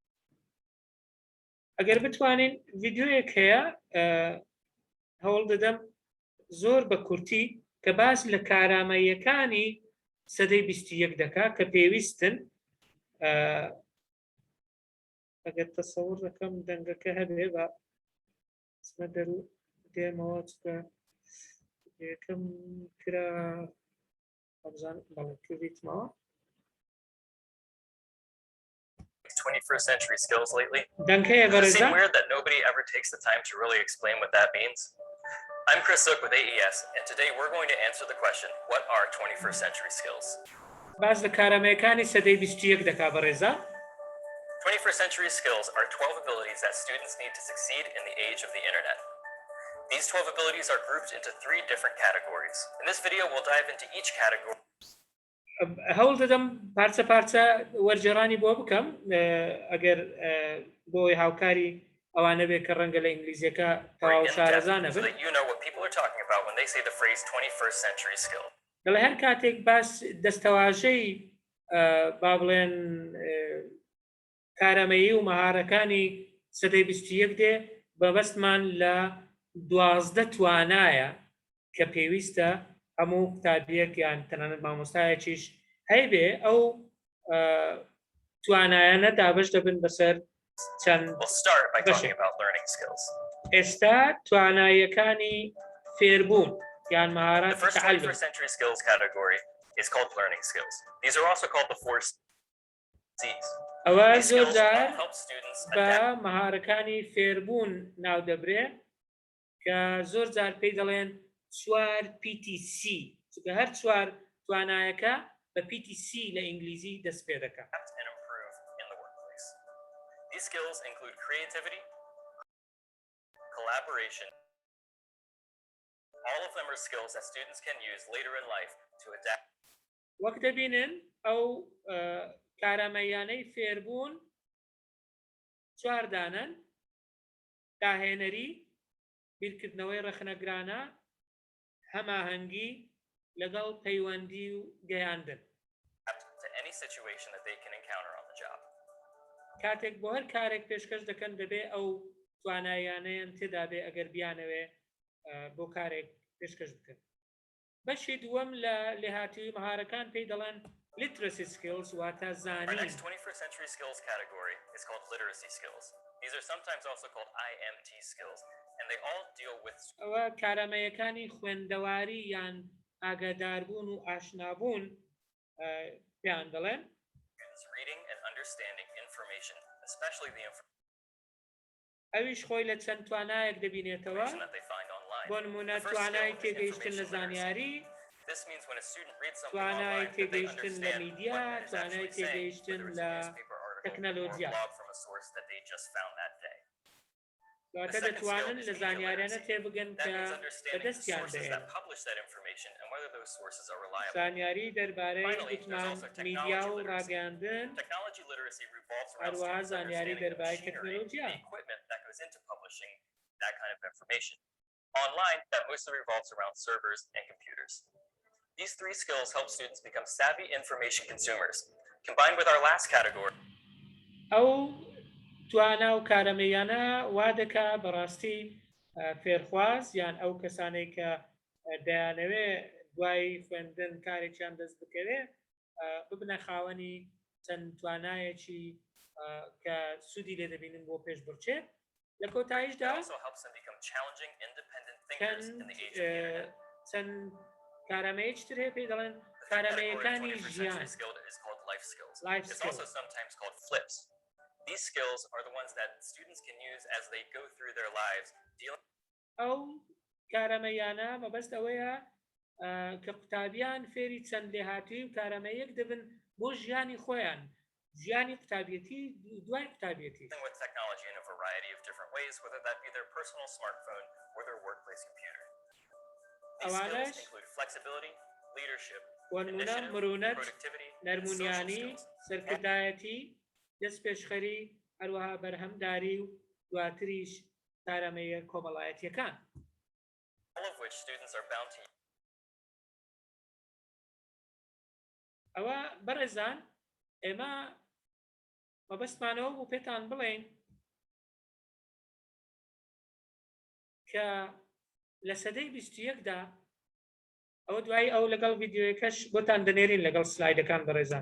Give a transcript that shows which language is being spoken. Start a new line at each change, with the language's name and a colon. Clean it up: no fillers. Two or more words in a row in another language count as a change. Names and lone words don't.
Central Kurdish: ئەگەر بتوانین ڤیددیۆیەک هەیە هەوڵ دەدەم زۆر بە کورتی کە باس لە کارامەیەکانی سەدەی 21 دەکا کە پێویستن ئەگەر تەسەوڕ دەکەم دەنگەکە هەبێ بە سمە دەرو دێمەوە چکە یەکەم کرا ئەبزانم بەڵێ کردیتمەوە
English: 21st century skills lately?
Central Kurdish: دەنگ هەیە
English: Does it seem
Central Kurdish: بەڕێزان
English: weird that nobody ever takes the time to really explain what that means? I'm Chris Zook with AES, and today we're going to answer the question, what are 21st century skills?
Central Kurdish: باز لە کارامەیەکانی سەدەی 21 دەکا بەڕێزان
English: 21st century skills are 12 abilities that students need to succeed in the age of the internet. These 12 abilities are grouped into 3 different categories. In this video, we'll dive into each category.
Central Kurdish: هەوڵ دەدەم پارچە پارچە وەرجێڕانی بۆ بکەم ئەگەر بۆی هاوکاری ئەوانە بێ کە ڕەنگە لە ئینگلیزیەکە تەواو شارەزانە
English: so that you know what people are talking about when they say the phrase 21st century skill.
Central Kurdish: لە هەر کاتێک باس دەستەواژەی با بڵێن کارەمەیی و مەهارەکانی سەدەی 21 دێ بەبەستمان لە 12 توانایە کە پێویستە هەموو قوتابیەک یان تەنانەت مامۆستایەکیش هەیبێ ئەو توانایانە دابش دەبن بەسەر چەند
English: We'll start by talking about learning skills.
Central Kurdish: ئێستا تواناییەکانی فێربوون یان
English: The
Central Kurdish: مەهارەت
English: first
Central Kurdish: تەعەلوم
English: 21st century skills category is called learning skills. These are also called the 4 C's.
Central Kurdish: ئەوە
English: These skills
Central Kurdish: زۆرجار
English: help students
Central Kurdish: بە
English: adapt.
Central Kurdish: مەهارەکانی فێربوون ناو دەبرێ کە زۆر جار پێی دەڵێن 4 PTC چونکە هەر 4 توانایەکە بە PTC لە ئینگلیزی دەست پێ دەکات
English: and improve in the workplace. These skills include creativity, collaboration, All of them are skills that students can use later in life to adapt.
Central Kurdish: وەک دەبینن ئەو کارامەیانەی فێربوون چواردانن: داهێنەری، بیرکردنەوەی ڕخنەگرانە، هەماهەنگی لەگەڵ پەیوەندی و گەیاندن.
English: To any situation that they can encounter on the job.
Central Kurdish: کاتێک بۆ هەر کارێک پێشکەش دەکەن دەبێ ئەو توانایانەیان تێدا بێ ئەگەر بیانەوێ بۆ کارێک پێشکەش بکەن. بەشی دووەم لە لێهاتووی مەهارەکان پێی دەڵێن
English: literacy skills
Central Kurdish: واتە
English: Our
Central Kurdish: زانین.
English: next 21st century skills category is called literacy skills. These are sometimes also called IMT skills, and they all deal with
Central Kurdish: ئەوە کارامەیەکانی خوێندەواری یان ئاگاداربوون و ئاشنابوون پێیان دەڵێن.
English: students reading and understanding information, especially the
Central Kurdish: ئەویش خۆی لە چەند توانایەک دەبینێتەوە.
English: information that they find online.
Central Kurdish: بۆ نمونە توانای تێگەیشتن لە زانیاری،
English: This means when a student reads something
Central Kurdish: توانای
English: online that they
Central Kurdish: تێگەیشتن لە
English: understand
Central Kurdish: میدیا،
English: what it is
Central Kurdish: توانای
English: actually saying,
Central Kurdish: تێگەیشتن
English: whether it's
Central Kurdish: لە
English: a newspaper article or a
Central Kurdish: تەکنەلۆژیا.
English: blog from a source that they just found that day.
Central Kurdish: واتە دەتوانن لە زانیاریانە تێبگەن
English: That
Central Kurdish: کە
English: means understanding the
Central Kurdish: بەدەستیان
English: sources
Central Kurdish: دێن.
English: that publish that information and whether those sources are reliable.
Central Kurdish: زانیاری دەربارەی
English: Finally, there's
Central Kurdish: گوتمان
English: also
Central Kurdish: میدیا
English: technology
Central Kurdish: و
English: literacy.
Central Kurdish: ڕاگەاندن.
English: Technology literacy revolves around
Central Kurdish: هەروەها
English: students
Central Kurdish: زانیاری
English: understanding the
Central Kurdish: دەربارەی
English: machinery,
Central Kurdish: تەکنەلۆژیا.
English: the equipment that goes into publishing that kind of information. Online, that mostly revolves around servers and computers. These three skills help students become savvy information consumers. Combined with our last category,
Central Kurdish: ئەو توانا و کارەمەیانە وا دەکا بەڕاستی فێرخواز یان ئەو کەسانەی کە دەیانەوێ دوای خوێندن کارێکیان دەست بکەوێ ببنە خاوەنی چەند توانایەکی کە سوودی لێ دەبینن بۆ پێش بڕچێ. لە
English: it
Central Kurdish: کۆتاییشدا
English: also helps them become challenging, independent thinkers in the age of the internet.
Central Kurdish: چەند کارامەیەکتر هەیە پێی دەڵێن
English: The third category of
Central Kurdish: کارامەیەکانی
English: 21st
Central Kurdish: ژیان.
English: century skill is called life skills. Life It's skills. also sometimes called flips. These skills are the ones that students can use as they go through their lives, dealing
Central Kurdish: ئەو کارەمەیانە مەبەست ئەوەیە کە قوتابیان فێری چەند لێهاتووی و کارەمەیەک دەبن بۆ ژیانی خۆیان، ژیانی قوتابیەتی دوای قوتابیەتی.
English: with technology in a variety of different ways, whether that be their personal smartphone or their workplace computer. These skills include flexibility, leadership,
Central Kurdish: بۆ نمونە
English: initiative,
Central Kurdish: مرونەت،
English: productivity, and social
Central Kurdish: نەرمونیانی،
English: skills.
Central Kurdish: سەرکردایەتی، دەست پێشخەری، هەروەها بەرهەمداری و دواتریش کارەمەیە کۆمەڵایەتیەکان.
English: All of which students are bound to use.
Central Kurdish: ئەوە بەڕێزان ئێمە مەبەستمانەوە بوو پێتان بڵێن کە لە سەدەی 21دا ئەوە دوای ئەو لەگەڵ ڤیدیۆیەکەش بۆتان دەنێرین لەگەڵ سلایدەکان بەڕێزان.